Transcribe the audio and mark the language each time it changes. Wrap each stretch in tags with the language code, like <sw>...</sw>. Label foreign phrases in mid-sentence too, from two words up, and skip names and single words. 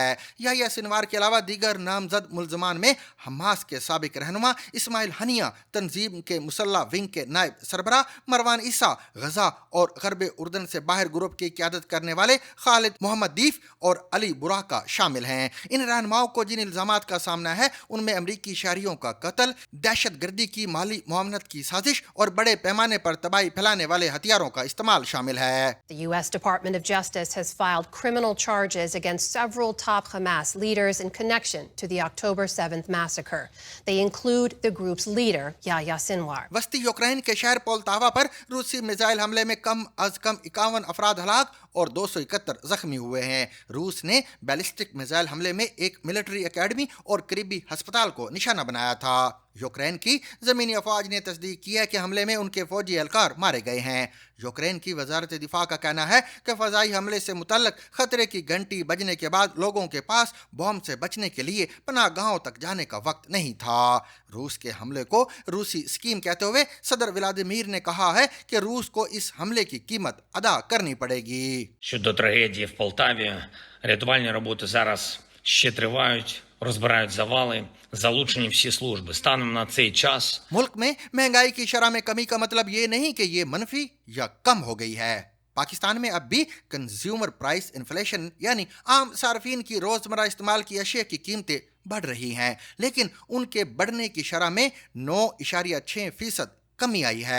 <ur>یحییٰ سنوار کے علاوہ دیگر نامزد ملزمان میں حماس کے سابق رہنما اسماعیل ہنیہ، تنظیم کے مسلح ونگ کے نائب سربراہ مروان عیسیٰ، غزہ اور غرب اردن سے باہر گروپ کی قیادت کرنے والے خالد محمد دیف اور علی براکہ شامل ہیں. ان رہنماؤں کو جن الزامات کا سامنا ہے ان میں امریکی شہریوں کا قتل، دہشت گردی کی مالی معاونت کی سازش اور بڑے پیمانے پر تباہی پھیلانے والے ہتھیاروں کا استعمال شامل ہے.</ur> <en>The U.S. Department of Justice has filed criminal charges against several top Hamas leaders in connection to the October 7th massacre. They include the group's leader, Yahya Sinwar.</en> <ur>وسطی یوکرین کے شہر پولتاوا پر روسی میزائل حملے میں کم از کم 51 افراد ہلاک اور 271 زخمی ہوئے ہیں. روس نے</ur> <en>ballistic missile</en> <ur>حملے میں ایک</ur> <en>military academy</en> <ur>اور قریبی ہسپتال کو نشانہ بنایا تھا. یوکرین کی زمینی افواج نے تصدیق کی ہے کہ حملے میں ان کے فوجی اہلکار مارے گئے ہیں. یوکرین کی وزارت دفاع کا کہنا ہے کہ فضائی حملے سے متعلق خطرے کی گھنٹی بجنے کے بعد لوگوں کے پاس بم سے بچنے کے لیے پناہ گاہوں تک جانے کا وقت نہیں تھا. روس کے حملے کو روسی اسکیم کہتے ہوئے صدر ولادیمیر نے کہا ہے کہ روس کو اس حملے کی قیمت ادا کرنی پڑے گی.</ur> <uk>Щодо трагедії в Полтаві, рятувальні роботи зараз ще тривають, розбирають завали, залучені всі служби. Станом на цей час</uk> <ur>ملک میں مہنگائی کی شرح میں کمی کا مطلب یہ نہیں کہ یہ منفی یا کم ہو گئی ہے. پاکستان میں اب بھی</ur> <en>consumer price inflation</en> <ur>یعنی عام صارفین کی روزمرہ استعمال کی اشیا کی قیمتیں بڑھ رہی ہیں، لیکن ان کے بڑھنے کی شرح میں 9.6% کمی آئی ہے.</ur>